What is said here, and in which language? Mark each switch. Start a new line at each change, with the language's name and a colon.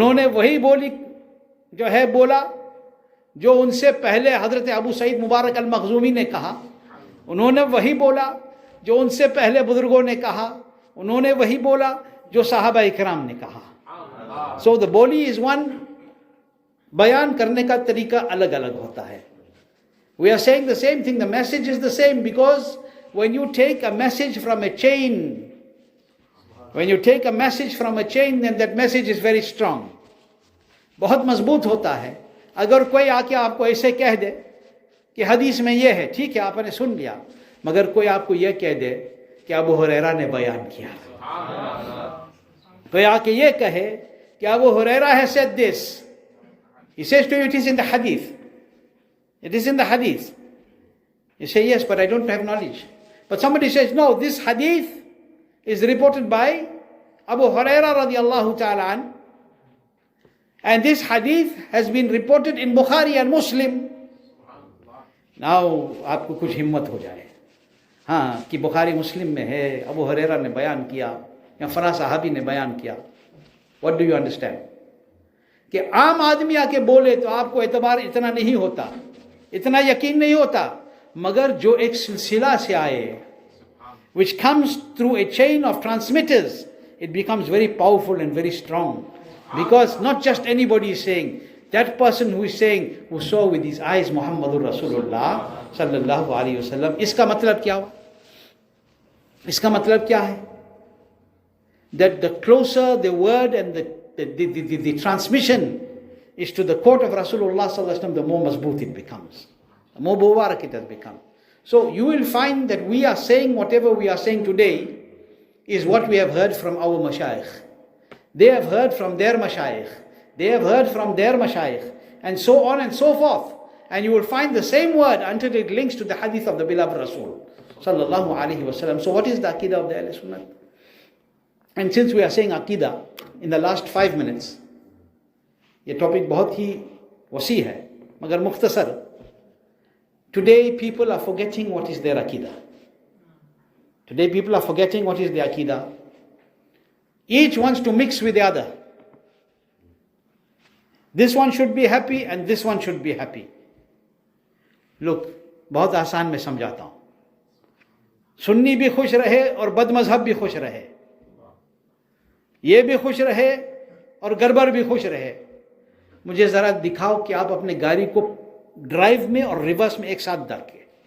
Hindi: उन्होंने वही बोली जो है बोला जो उनसे पहले हजरत अबू सईद मुबारक अल मखजूमी ने कहा. उन्होंने वही बोला जो उनसे पहले बुजुर्गों ने कहा. उन्होंने वही बोला जो साहबा इकराम ने कहा.
English: so the बोली is one,
Hindi: बयान करने का तरीका अलग अलग होता है.
English: We are saying the same thing, the message is the same, because when you take a message from a chain, when you take a message from a chain, then that message is very strong.
Hindi: बहुत मजबूत होता है. अगर कोई आके आपको ऐसे कह दे कि हदीस में ये है, ठीक है आपने सुन लिया, मगर कोई आपको ये कह दे कि अबू हुरैरा ने बयान किया, कोई आके ये कहे कि Abu Huraira
English: has said this, he says to you it is in the hadith, it is in the hadith. You say yes, but I don't have knowledge. But somebody says no, this hadith is reported by Abu Huraira radiallahu ta'ala an, and this hadith has been reported in Bukhari and Muslim.
Hindi: Now आपको कुछ हिम्मत हो जाए, हाँ कि बुखारी मुस्लिम में है, अबू हुरैरा ने बयान किया या फला साहबी ने बयान किया.
English: What do you understand?
Hindi: कि आम आदमी आके बोले तो आपको एतबार इतना नहीं होता, इतना यकीन नहीं होता, मगर जो एक सिलसिला से आए,
English: which comes through a chain of transmitters, it becomes very powerful and very strong. Because not just anybody is saying, that person who is saying, who saw with his eyes Muhammadur Rasulullah sallallahu alaihi wasallam.
Hindi: इसका मतलब क्या हुआ? इसका मतलब क्या है?
English: That the closer the word and the transmission is to the court of Rasulullah sallallahu alaihi wasallam, the more mazboot it becomes, the more mubarak it has become. So you will find that we are saying whatever we are saying today is what we have heard from our mashayikh. They have heard from their mashayikh. They have heard from their mashayikh. And so on and so forth. And you will find the same word until it links to the hadith of the beloved Rasul sallallahu alaihi wasallam. So what is the aqidah of the Ahle Sunnat? And since we are saying aqidah in the last 5 minutes,
Hindi: ये topic बहुत ही वसी है मगर मुख्तसर.
English: Today people are forgetting what is their aqidah. Today people are forgetting what is their aqidah. Each wants to mix with the other. This one should be happy and this one should be happy.
Hindi: Look, बहुत आसान में समझाता हूँ. सुन्नी भी खुश रहे और बदमजहब भी खुश रहे, ये भी खुश रहे और गड़बड़ भी खुश रहे. मुझे जरा दिखाओ कि आप अपने गाड़ी को ड्राइव में और रिवर्स में एक साथ डाल के.